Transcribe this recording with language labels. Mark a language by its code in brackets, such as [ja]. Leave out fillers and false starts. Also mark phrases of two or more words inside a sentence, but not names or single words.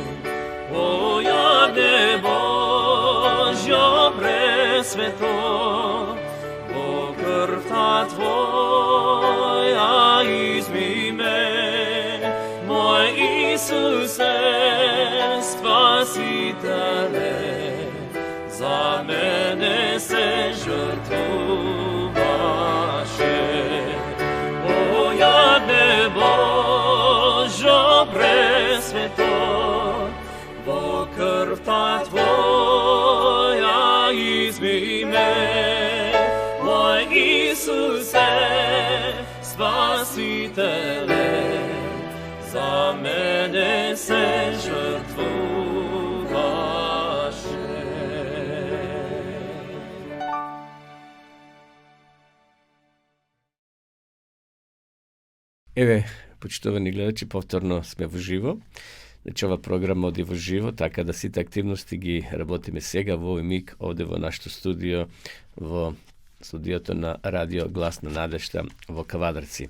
[mk] О, јагне Божјо пресвето, во крвта Твоја изми ме. Мој Исусе, Спасителе, за мене се жртвоваше. О јадне Божо пресвето, бо крв та твоја изми ме, мој Исусе, Спасителе, за мене се жртвоваше. Еве, почитувани гледачи, повторно сме во живо. Значи, ова програма оди во живо, така да сите активности ги работиме сега во овој миг овде во нашето студио, во студиото на Радио Глас на надежта во Кавадарци.